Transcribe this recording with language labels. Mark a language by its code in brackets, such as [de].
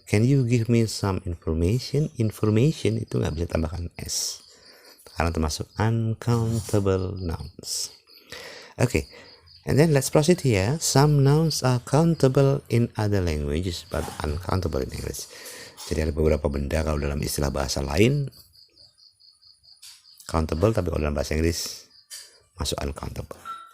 [en] Can you give me some information? [id] Information itu nggak bisa tambahkan S, karena termasuk uncountable nouns. [en] Okay, and then let's proceed here. Some nouns are countable in other languages but uncountable in English. [id] Jadi ada beberapa benda kalau dalam istilah bahasa lain countable, tapi kalau dalam bahasa Inggris masuk uncountable.